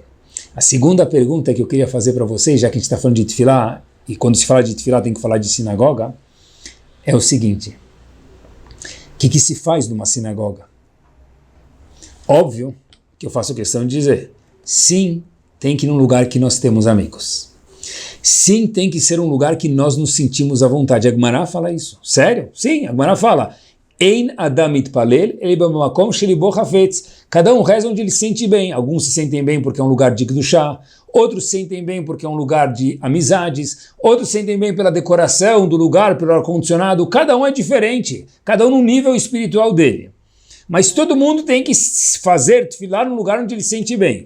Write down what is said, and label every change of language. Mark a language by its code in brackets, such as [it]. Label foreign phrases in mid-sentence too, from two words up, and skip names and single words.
[pt] A segunda pergunta que eu queria fazer para vocês, já que a gente está falando de tefilá, e quando se fala de tefilá tem que falar de sinagoga, é o seguinte: o que se faz numa sinagoga? Óbvio que eu faço questão de dizer, sim, tem que ir num lugar que nós temos amigos. Sim, tem que ser um lugar que nós nos sentimos à vontade. A Gemara fala isso. Sério? Sim, a Gemara fala. [he] אין אדם מתפלל אלא במקום שלבו חפץ. [pt] Cada um reza onde ele se sente bem. Alguns se sentem bem porque é um lugar de kedushá, outros se sentem bem porque é um lugar de amizades, outros se sentem bem pela decoração do lugar, pelo ar-condicionado. Cada um é diferente, cada um no nível espiritual dele. Mas todo mundo tem que fazer tefilá num lugar onde ele se sente bem.